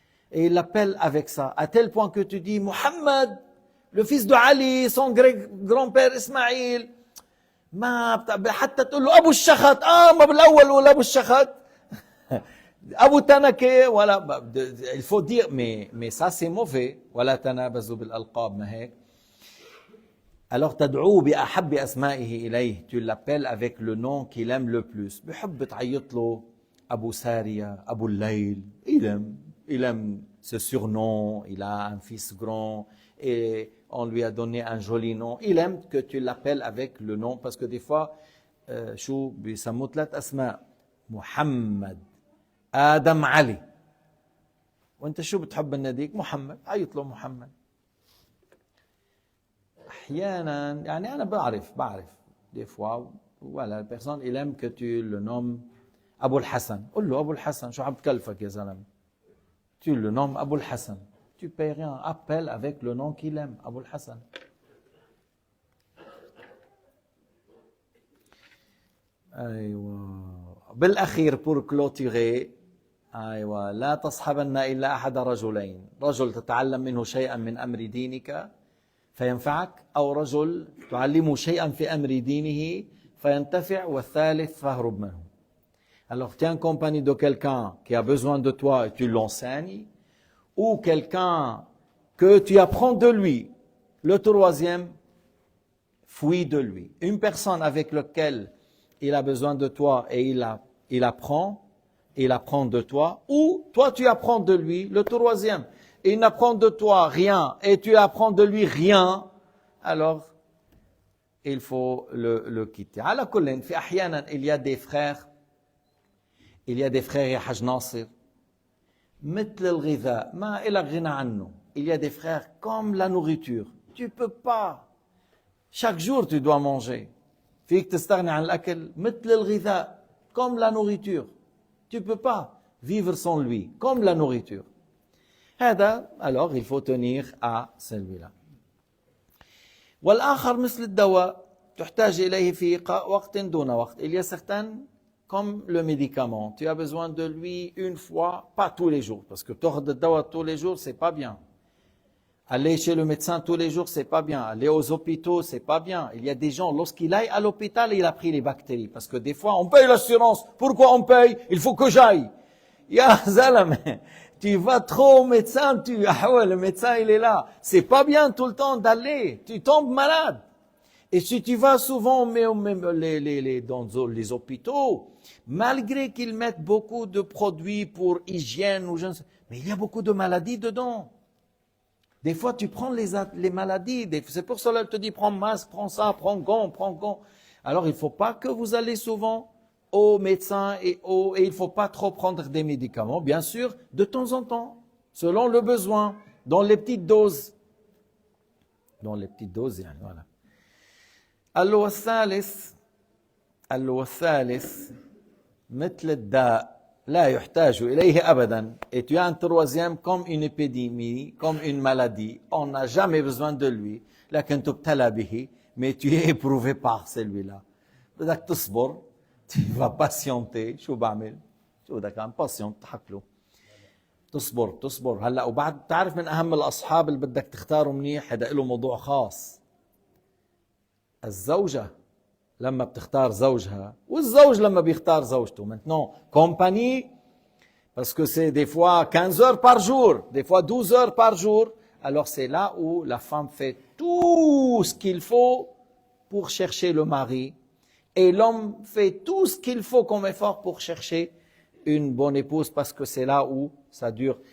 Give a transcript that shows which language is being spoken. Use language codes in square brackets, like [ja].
[fr] Et ils l'appellent avec ça. À tel point que tu dis, Mohammed, le fils de Ali, son grand-père Ismaïl. [ar] حتى تقول له أبو الشخط. ما بالأول ولا أبو الشخط. أبو تنكة ولا. [fr] Il faut dire, mais ça c'est mauvais. [ar] ولا تنابزوا بالألقاب ما هيك. [fr] Alors [ar] تدعوه بأحب أسمائه إليه. [fr] Tu l'appelles avec le nom qu'il aime le plus. [ar] بحب تعيط له أبو سارية, أبو الليل. [fr] Il aime ce surnom. Il a un fils grand et on lui a donné un joli nom. Il aime que tu l'appelles avec le nom parce que des fois [ar] شو بيسموه 3 أسماء. محمد, آدم, علي. وأنت شو بتحب النديك؟ محمد. عيط له محمد. أحيانا يعني أنا بعرف [fr] des fois voilà la personne il aime que tu le nommes أبو الحسن. [ar] قل له أبو الحسن شو عم تكلفك يا زلمة. [fr] Tu le nommes أبو الحسن. Tu payes rien. Appelle avec le nom qu'il aime. [ar] أبو الحسن. أيوة. بالأخير [fr] pour clôturer. [ar] أيوة. لا تصحبن إلا أحد رجلين. رجل تتعلم منه شيئا من أمر دينك فينفعك أو رجل تعلمه شيئا في أمر دينه فينتفع والثالث فاهرب منه. [fr] Alors tu es en compagnie de quelqu'un qui a besoin de toi et tu l'enseignes ou quelqu'un que tu apprends de lui. Le troisième, fuis de lui. Une personne avec laquelle il a besoin de toi et il apprend de toi ou toi tu apprends de lui. Le troisième, il n'apprend de toi rien et tu apprends de lui rien, alors il faut le quitter. [ar] على كل في أحيانا [fr] il y a des frères [ar] يا حاج ناصر مثل الغذاء ما إلك غنى عنه. [fr] Il y a des frères comme la nourriture. Tu peux pas. Chaque jour tu dois manger. [ar] فيك تستغني عن الأكل مثل الغذاء [fr] comme la nourriture. Tu peux pas vivre sans lui comme la nourriture. [ar] هذا [fr] alors il faut tenir à celui-là. [ar] والآخر مثل الدواء تحتاج إليه في وقت دون وقت. [fr] Il y a certains comme le médicament. Tu as besoin de lui une fois, pas tous les jours, parce que [ar] تأخذ الدواء [fr] tous les jours c'est pas bien. Aller chez le médecin tous les jours c'est pas bien. Aller aux hôpitaux c'est pas bien. Il y a des gens lorsqu'il aille à l'hôpital il a pris les bactéries parce que des fois on paye l'assurance. Pourquoi on paye? Il faut que j'aille. [ar] Ya zalame. [fr] Tu vas trop au médecin, le médecin il est là. C'est pas bien tout le temps d'aller. Tu tombes malade. Et si tu vas souvent dans les hôpitaux, malgré qu'ils mettent beaucoup de produits pour hygiène ou je ne sais, mais il y a beaucoup de maladies dedans. Des fois tu prends les maladies. C'est pour cela que je te dis prends masque, prends ça, prends gants. Alors il ne faut pas que vous allez souvent au médecin et il ne faut pas trop prendre des médicaments, bien sûr, de temps en temps, selon le besoin, dans les petites doses. Dans les petites doses, voilà. [ar] اللي الثالث مثل الداء لا يحتاج إليه أبدا. [fr] Et tu as un troisième comme une épidémie, comme une maladie. On n'a jamais besoin de lui. [ar] لكن تبتلى به, [fr] mais tu es éprouvé par celui-là. [ar] بدك تصبر. [fr] Tu vas patienter. [ar] شو بعمل؟ شو بدك عم patient تحكي له. تصبر هلا وبعد تعرف من أهم الأصحاب اللي بدك تختاره منيح هذا له موضوع خاص. الزوجة لما بتختار زوجها والزوج لما بيختار زوجته. [fr] Maintenant compagnie parce que c'est des fois 15 heures par jour, des fois 12 heures par jour. alors c'est là où la femme fait tout ce qu'il faut pour chercher le mari et l'homme fait tout ce qu'il faut comme effort pour chercher une bonne épouse parce que c'est là où ça dure.